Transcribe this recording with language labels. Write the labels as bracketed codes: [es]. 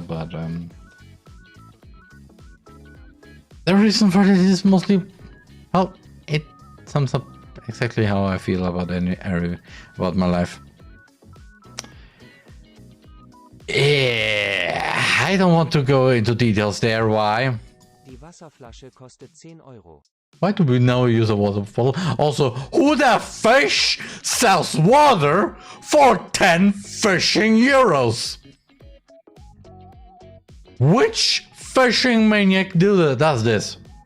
[en] But the reason for this is mostly, well, it sums up exactly how I feel about any area about my life. I don't want to go into details there. Why? [de] Die Wasserflasche kostet 10 Euro. [en] Why do we now use a water bottle? Also, who the fish sells water for 10 fishing euros? Which fishing maniac does this?